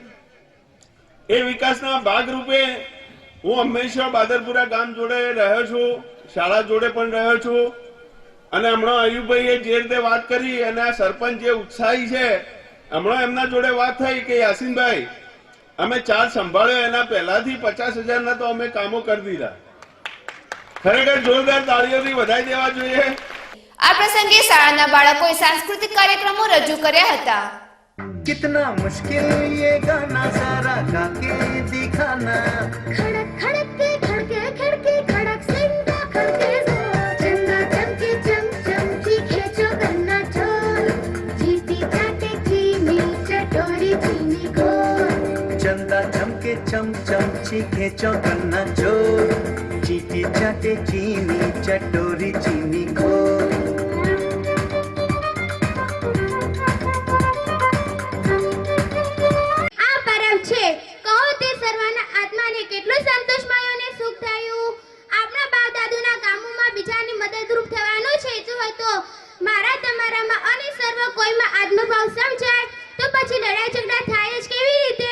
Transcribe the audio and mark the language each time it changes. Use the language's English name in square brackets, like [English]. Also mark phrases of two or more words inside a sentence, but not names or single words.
[Gujarati] એ વિકાસના ભાગરૂપે હું હંમેશા બાદરપુરા ગામ જોડે રહ્યો છું, શાળા જોડે પણ રહ્યો છું અને હમણાં અયુબભાઈએ જે રીતે વાત કરી અને આ સરપંચ જે ઉત્સાહી છે, હમણાં એમના જોડે વાત થઈ કે યાસીનભાઈ અમે ચાર્જ સંભાળ્યો એના પહેલાથી 50,000 તો અમે કામો કરી દીધા। ખરેખર જોરદાર તાળીઓથી વધાઈ દેવા જોઈએ। આ પ્રસંગે શાળાના બાળકોએ સાંસ્કૃતિક કાર્યક્રમો રજૂ કર્યા હતા। [Hindi] कितना मुश्किल ये गाना सारा गा के दिखाना, खड़क खड़क के खड़के खड़के खड़क सिंगा खड़के चंदा चमके चम चमकी खेचो गन्ना चोर जीती जाते चीनी चटोरी चीनी घोर, चंदा चमके चम चमची खेचो गन्ना चोर चीटी चाटे चीनी चटोरी चीनी घोर। [Gujarati] કેટલો સંતોષ મળ્યો અને સુખ થયું। આપણા બાપ દાદુના કામોમાં બીજાની મદદરૂપ થવાનો છે જો હોય તો મારા તમારામાં અને સર્વ કોઈમાં આત્મભાવ સમજાય તો પછી લડાઈ ઝઘડા થાય જ કેવી રીતે?